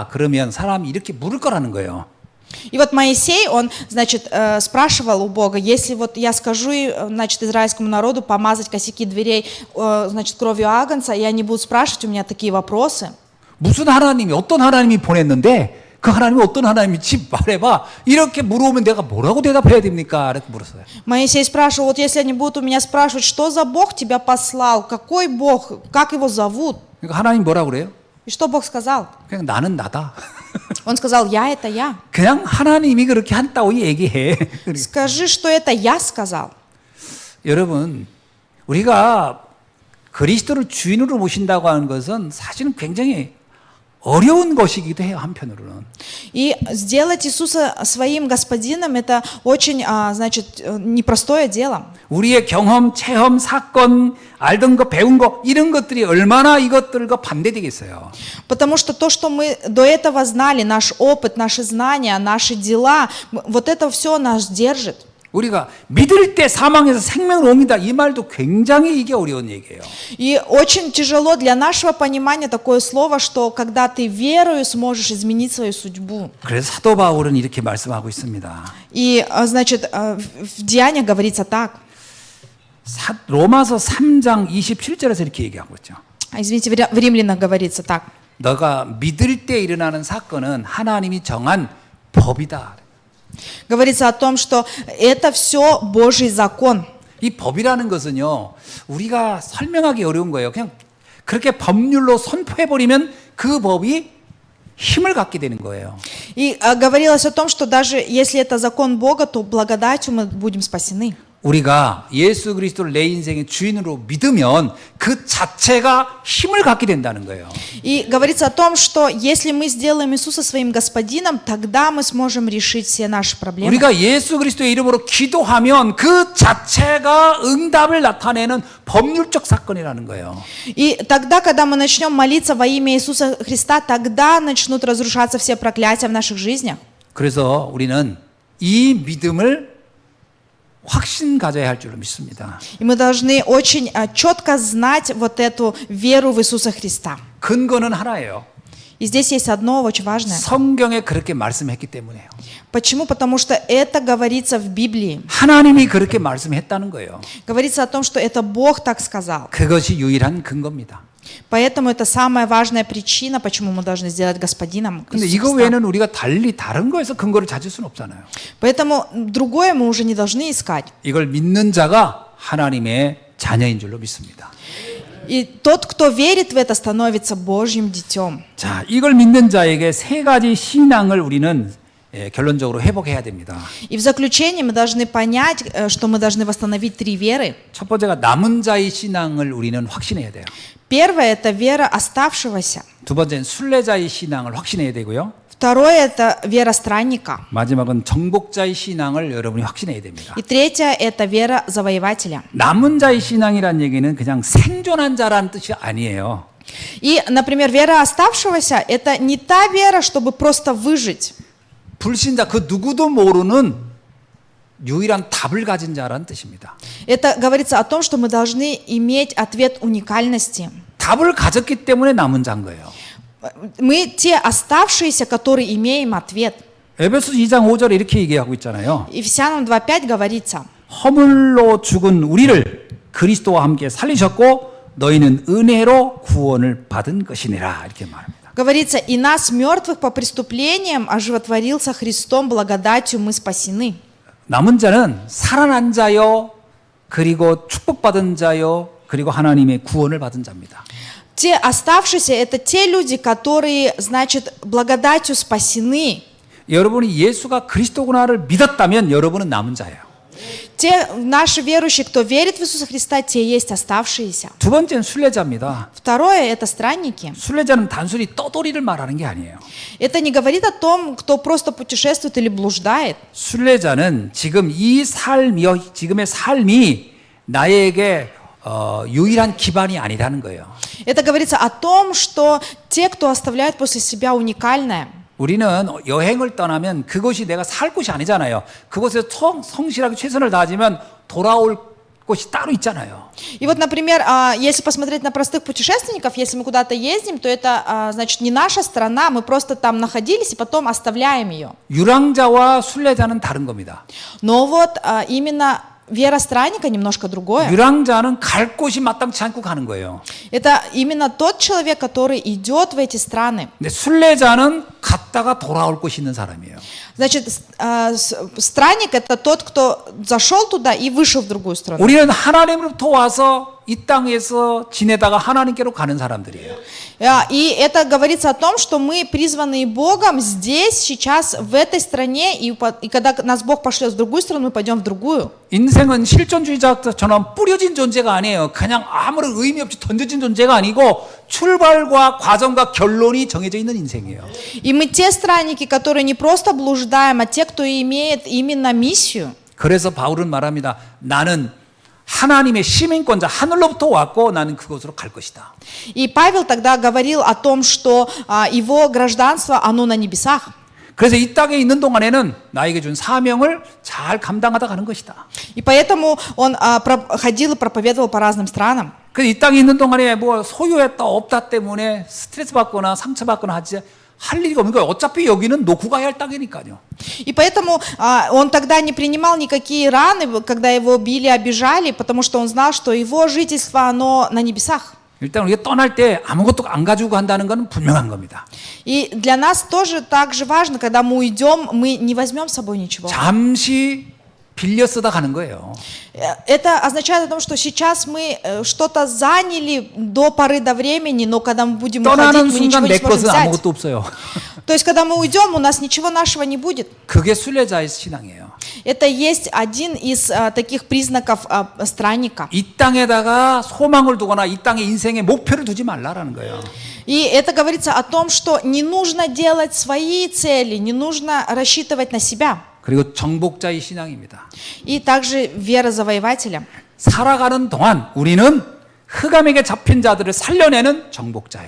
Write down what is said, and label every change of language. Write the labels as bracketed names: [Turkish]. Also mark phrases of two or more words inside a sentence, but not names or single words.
[Korean] 그러면 사람이 이렇게 물을 거라는 거예요. [Russian] И вот Моисей, он, значит, спрашивал у Бога, если вот я скажу, значит, израильскому народу помазать косяки дверей, значит, кровью агнца, и они будут спрашивать у меня такие вопросы. [Korean] 무슨 하나님이 어떤 하나님이 보냈는데 그 하나님이 어떤 하나님인지 말해봐. 이렇게 물어보면 내가 뭐라고 대답해야 됩니까? 이렇게 물었어요. [Russian] Моисей спрашивал, вот если они будут у меня спрашивать, что за Бог тебя послал, какой Бог, как его зовут? [Korean] 그러니까 하나님 뭐라고 그래요? [Russian] И что Бог сказал? [Korean] 그냥 나는 나다. [Russian] Он сказал, я это я. [Korean] 그냥 하나님이 그렇게 한다고 얘기해. [Russian] Скажи, что это я сказал. [Korean] 여러분, 우리가 그리스도를 주인으로 모신다고 하는 것은 사실은 굉장히 어려운 것이기도 해요, 한편으로는. [Russian] И сделать Иисуса своим господином это очень, значит, непростое дело. [Korean] 우리의 경험, 체험, 사건, 알던 거, 배운 거 이런 것들이 얼마나 이것들과 반대되겠어요. [Russian] Потому что то, что мы до этого знали, наш опыт, наши знания, наши дела, вот это все нас держит. [Korean] 우리가 믿을 때 사망에서 생명을 옮긴다 이 말도 굉장히 이게 어려운 얘기예요. [Russian] И очень тяжело для нашего понимания такое слово, что когда ты верою сможешь изменить свою судьбу. [Korean] 그래서 사도 바울은 이렇게 말씀하고 있습니다. [Russian] И, значит, в Деяниях говорится так. [Korean] 로마서 3장 27절에서 이렇게 얘기하고 있죠. [Russian] Извините, в Римлянах говорится так. [Korean] 너가 믿을 때 일어나는 사건은 하나님이 정한 법이다. [Russian] Говорится о том, что это все Божий закон. [Korean] 이 법이라는 것은요, 우리가 설명하기 어려운 거예요. 그냥 그렇게 법률로 선포해버리면 그 법이 힘을 갖게 되는 거예요. [Russian] И говорилось о том, что даже если это закон Бога, то благодатью мы будем спасены. [Korean] 우리가 예수 그리스도를 내 인생의 주인으로 믿으면 그 자체가 힘을 갖게 된다는 거예요. [Russian] И говорится о том, что если мы сделаем Иисуса своим господином, тогда мы сможем решить все наши проблемы. [Korean] 우리가 예수 그리스도의 이름으로 기도하면 그 자체가 응답을 나타내는 법률적 사건이라는 거예요. [Russian] И тогда, когда мы начнем молиться во имя Иисуса Христа, тогда начнут разрушаться все проклятия в наших жизнях. [Korean] 그래서 우리는 이 믿음을 확신 가져야 할 줄로 믿습니다. [Russian] И мы должны очень четко знать вот эту веру в Иисуса Христа. [Korean] 근거는 하나예요. [Russian] И здесь есть одно очень важное. [Korean] 성경에 그렇게 말씀했기 때문에요. [Russian] Почему? Потому что это говорится в Библии. [Korean] 하나님이 그렇게 말씀했다는 거예요. [Russian] Говорится о том, что это Бог так сказал. [Korean] 그것이 유일한 근거입니다. [Russian] Поэтому это самая важная причина, почему мы должны сделать господином [Korean] 근데 [Russian] Иисуса [Korean] 이거 [Russian] Христа. [Korean] 외에는 우리가 달리 다른 거에서 근거를 찾을 수는 없잖아요. [Russian] Поэтому другое мы уже не должны искать. [Korean] 이걸 믿는 자가 하나님의 자녀인 줄로 믿습니다. [Russian] И тот, кто верит в это, становится Божьим детем. [Korean] 자, 이걸 믿는 자에게 세 가지 신앙을 우리는 결론적으로 회복해야 됩니다. [Russian] И в заключение мы должны понять, что мы должны восстановить 3 веры. [Korean] 첫 번째가 남은 자의 신앙을 우리는 확신해야 돼요. [Russian] Первое – это вера оставшегося. [Korean] 두 번째는 순례자의 신앙을 확신해야 되고요. [Russian] Второе – это вера странника. [Korean] 마지막은 정복자의 신앙을 여러분이 확신해야 됩니다. [Russian] И третье – это вера завоевателя. [Korean] 남은 자의 신앙이란 얘기는 그냥 생존한 자라는 뜻이 아니에요. [Russian] И, например, вера оставшегося – это не та вера, чтобы просто выжить. [Korean] 불신자 그 누구도 모르는 유일한 답을 가진 자라는 뜻입니다. [Russian] Это говорится о том, что мы должны иметь ответ уникальности. [Korean] 답을 가졌기 때문에 남은 자인 거예요. [Russian] Мы те оставшиеся, которые имеем ответ. [Korean] 에베소 2장 5절에 이렇게 얘기하고 있잖아요. [Russian] Ефесянам 2:5 говорится. [Korean] 허물로 죽은 우리를 그리스도와 함께 살리셨고 너희는 은혜로 구원을 받은 것이니라 이렇게 말합니다. [Russian] Говорится, и нас, мертвых по преступлениям, оживотворил со Христом, благодатью мы спасены. [Korean] 남은 자는 살아난 자요, 그리고 축복받은 자요, 그리고 하나님의 구원을 받은 자입니다. [Russian] Те оставшиеся – это те люди, которые, значит, благодатью спасены. [Korean] 여러분이 예수가 그리스도구나를 믿었다면 여러분은 남은 자예요. [Russian] Те наши верующие, кто верит в Иисуса Христа, те есть оставшиеся. [Korean] 두 번째는 순례자입니다. [Russian] Второе – это странники. [Korean] 순례자는 단순히 떠돌이를 말하는 게 아니에요. [Russian] Это не говорит о том, кто просто путешествует или блуждает. [Korean] 순례자는 지금 이 삶이, 지금의 삶이 나에게 유일한 기반이 아니라는 거예요. [Russian] Это говорится о том, что те, кто оставляют после себя уникальное. [Korean] 우리는 여행을 떠나면 그것이 내가 살 곳이 아니잖아요. 그곳에서 성실하게 최선을 다하지만 돌아올 곳이 따로 있잖아요. [Russian] И вот, например, если посмотреть на простых путешественников, если мы куда-то ездим, то это, значит, не наша страна, мы просто там находились и потом оставляем ее. [Korean] 유랑자와 순례자는 다른 겁니다. [Russian] Но вот именно вера странника немножко другое. [Korean] 유랑자는 갈 곳이 마땅치 않고 가는 거예요. [Russian] Это именно тот человек, который идет в эти страны. [Korean] 근데 순례자는 갔다가 돌아올 곳이 있는 사람이에요. [Russian] Значит, странник – это тот, кто зашел туда и вышел в другую страну. [Korean] 우리는 하나님으로부터 와서 이 땅에서 지내다가 하나님께로 가는 사람들이에요. [Russian] И это говорится о том, что мы призваны Богом здесь, сейчас, в этой стране, и когда нас Бог пошлет в другую страну, мы пойдем в другую. [Korean] 인생은 실존주의자처럼 뿌려진 존재가 아니에요. 그냥 아무런 의미 없이 던져진 존재가 아니고 출발과 과정과 결론이 정해져 있는 인생이에요. [Russian] И мы те странники, которые не просто блуждаем, а те, кто имеет именно миссию. [Korean] 그래서 바울은 말합니다. 나는 하나님의 시민권자 하늘로부터 왔고 나는 그곳으로 갈 것이다. [Russian] И Павел тогда говорил о том, что его гражданство, оно на небесах. [Korean] 그래서 이 땅에 있는 동안에는 나에게 준 사명을 잘 감당하다 가는 것이다. [Russian] И поэтому он ходил и проповедовал по разным странам. [Korean] 그래서 이 땅에 있는 동안에 뭐 소유했다 없다 때문에 스트레스 받거나 상처 받거나 하지 할 일이 없는 거예요. 어차피 여기는 놓고 가야 할 땅이니까요. [Russian] И поэтому он тогда не принимал никакие раны, когда его били, обижали, потому что он знал, что его жительство, оно на небесах. [Korean] 일단 우리가 떠날 때 아무것도 안 가지고 간다는 건 분명한 겁니다. [Russian] И для нас тоже так же важно, когда мы уйдем, мы не возьмем с собой ничего. [Korean] 잠시 빌려 쓰다 가는 거예요. [Russian] Это означает о том, что сейчас мы что-то заняли до поры до времени, но когда мы будем [Korean] 떠나는 [Russian] уходить, мы [Korean] 순간 [Russian] ничего не [Korean] 내 [Russian] сможем [Korean] 것은 [Russian] взять. [Korean] 아무것도 없어요. [Russian] То есть, когда мы уйдем, у нас ничего нашего не будет. [Korean] 그게 순례자의 신앙이에요. [Russian] Это есть один из таких признаков странника. [Korean] 이 땅에다가 소망을 두거나 이 땅에 인생의 목표를 두지 말라라는 거예요. [Russian] И это говорится о том, что не нужно делать свои цели, не нужно рассчитывать на себя. [Korean] 그리고 정복자의 신앙입니다. [Russian] И также вера завоевателя. [Korean] 살아가는 동안 우리는 흑암에게 잡힌 자들을 살려내는 정복자예요.